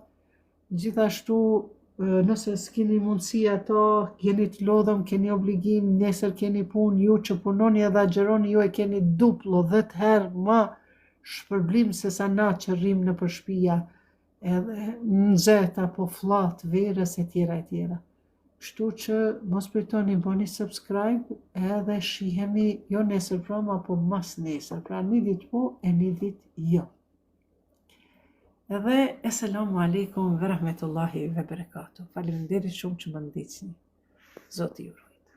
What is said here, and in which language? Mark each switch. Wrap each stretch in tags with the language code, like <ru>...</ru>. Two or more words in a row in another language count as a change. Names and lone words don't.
<sq>Gjithashtu, nëse s'keni mundësi ato, keni të lodhëm, keni obligim, nesër keni punë, ju që punoni edhe agjeroni, ju e keni duplo 10 herë ma shpërblim se sa na që rrim në përshpia, edhe nxehta po flat, verës e tjera. Kështu që mos pritoni, bëni subscribe edhe shihemi jo nesër prom, apo mas nesër, pra një ditë po e një ditë jo.</sq> <ar>Edhe السلام عليكم ورحمة الله وبركاته.</ar> <sq>Faleminderit shumë që më ndiqni. Zoti ju</sq>